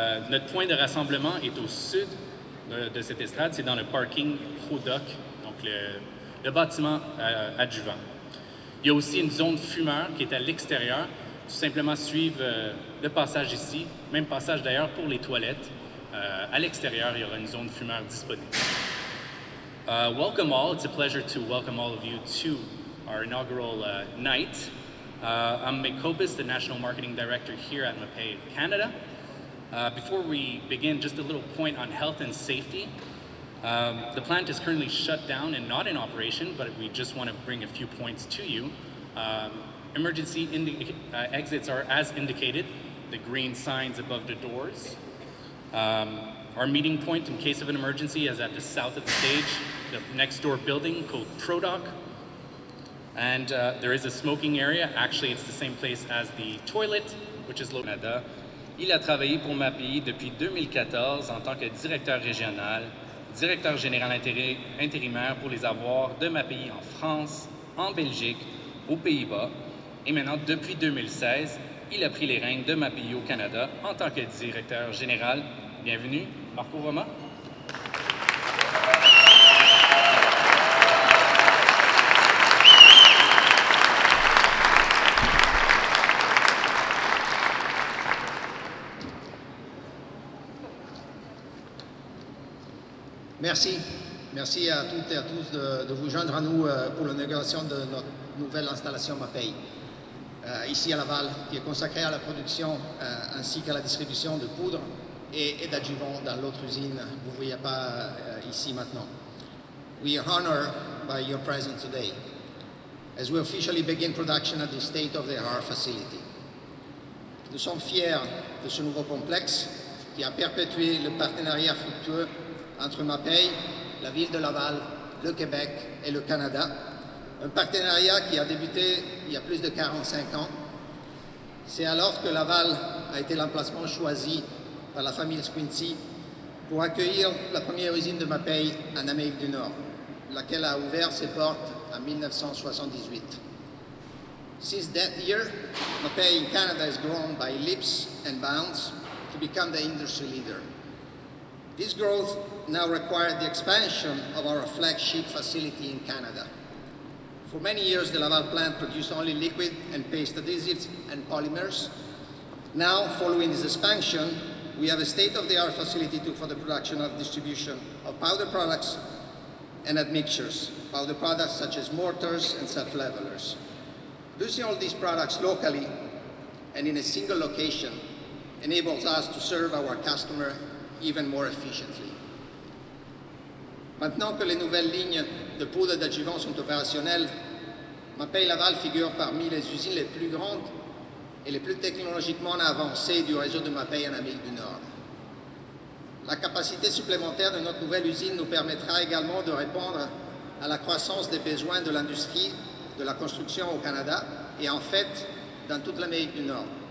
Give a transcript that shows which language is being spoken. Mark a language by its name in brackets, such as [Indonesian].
[French] Notre point de rassemblement est au sud de cette estrade, c'est dans le parking Faux-Doc, donc le bâtiment adjuvant. Il y a aussi une zone fumeur qui est à l'extérieur, tout simplement suivre le passage ici, même passage d'ailleurs pour les toilettes. À l'extérieur, il y aura une zone fumeur disponible. [English] Welcome all, it's a pleasure to welcome all of you to our inaugural night. I'm Mick Copis, the National Marketing Director here at MAPEI Canada. Before we begin, just a little point on health and safety. The plant is currently shut down and not in operation, but we just want to bring a few points to you. Emergency exits are as indicated, the green signs above the doors. Our meeting point in case of an emergency is at the south of the stage, the next door building called Prodoc. And there is a smoking area. Actually, it's the same place as the toilet, which is located. [French] Il a travaillé pour MAPEI depuis 2014 en tant que directeur régional, directeur général intérimaire pour les avoirs de MAPEI en France, en Belgique, aux Pays-Bas. Et maintenant, depuis 2016, il a pris les rênes de MAPEI au Canada en tant que directeur général. Bienvenue, Marco Roma. Merci. Merci à toutes et à tous de vous joindre à nous pour l'inauguration de notre nouvelle installation MAPEI, ici à Laval, qui est consacrée à la production ainsi qu'à la distribution de poudre et d'adjuvants dans l'autre usine. Vous ne voyez pas ici maintenant. [English] We are honored by your presence today as we officially begin production at the state-of-the-art facility. [French] Nous sommes fiers de ce nouveau complexe qui a perpétué le partenariat fructueux entre MAPEI, la ville de Laval, le Québec et le Canada. Un partenariat qui a débuté il y a plus de 45 ans. C'est alors que Laval a été l'emplacement choisi par la famille Squincy pour accueillir la première usine de MAPEI en Amérique du Nord, laquelle a ouvert ses portes en 1978. [English] Since that year, MAPEI in Canada has grown by leaps and bounds to become the industry leader. This growth now required the expansion of our flagship facility in Canada. For many years, the Laval plant produced only liquid and paste adhesives and polymers. Now, following this expansion, we have a state-of-the-art facility for the production of distribution of powder products and admixtures, powder products such as mortars and self-levelers. Producing all these products locally and in a single location enables us to serve our customer even more efficiently. [French] Maintenant que les nouvelles lignes de poudre et d'adjuvants sont opérationnelles, MAPEI Laval figure parmi les usines les plus grandes et les plus technologiquement avancées du réseau de MAPEI en Amérique du Nord. La capacité supplémentaire de notre nouvelle usine nous permettra également de répondre à la croissance des besoins de l'industrie de la construction au Canada et en fait dans toute l'Amérique du Nord.